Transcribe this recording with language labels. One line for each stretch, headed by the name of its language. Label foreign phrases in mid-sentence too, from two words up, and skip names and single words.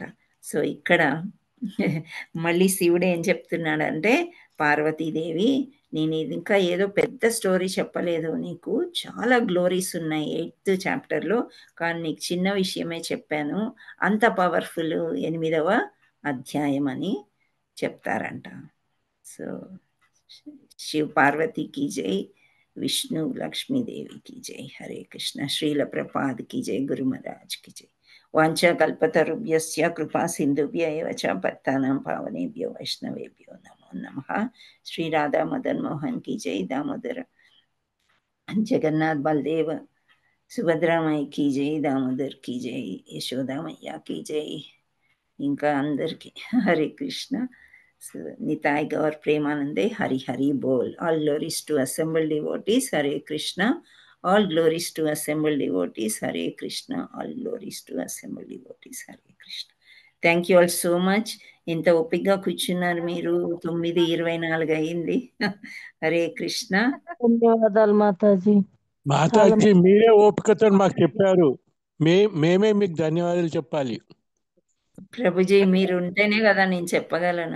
Telugu: సో ఇక్కడ మళ్ళీ శివుడు ఏం చెప్తున్నాడంటే, పార్వతీదేవి నేను ఇంకా ఏదో పెద్ద స్టోరీ చెప్పలేదు, నీకు చాలా గ్లోరీస్ ఉన్నాయి 8th చాప్టర్లో, కానీ నీకు చిన్న విషయమే చెప్పాను, అంత పవర్ఫుల్ 8వ అధ్యాయం అని చెప్తారంట.
Hindi: సో शिव पार्वती की जय, विष्णु लक्ष्मी देवी की जय, हरे कृष्ण, श्रील प्रपाद की जय, गुरु महाराज की जय।
Sanskrit: वांछा कल्पतरुभ्यश्च कृपा सिन्धुभ्य एव च पतितानां पावनेभ्यो वैष्णवेभ्यो नमो नमः।
Hindi: श्री राधा मदन मोहन की जय, दामोदर जगन्नाथ बलदेव सुभद्रा माई की जय, दामोदर की जय, यशोदा मैया की जय। इंका अंदर की हरे कृष्ण।
Bangla: निताय गौर प्रेमानंदे, हरि हरि बोल।
English: All glories to assembled devotees, Hare Krishna. All glories to assembled devotees, Hare Krishna. All glories to assembled devotees, Hare Krishna. Thank you all so much.
Telugu: ఇంత ఓపికగా కూర్చున్నారు మీరు, 9:24 అయింది. హరే కృష్ణ. ధన్యవాదాలు మాతాజీ. మాతాజీ మీరే ఓపికతో మాకు చెప్పారు, మేమే మీకు ధన్యవాదాలు చెప్పాలి. ప్రభుజీ మీరు ఉంటేనే కదా నేను చెప్పగలను.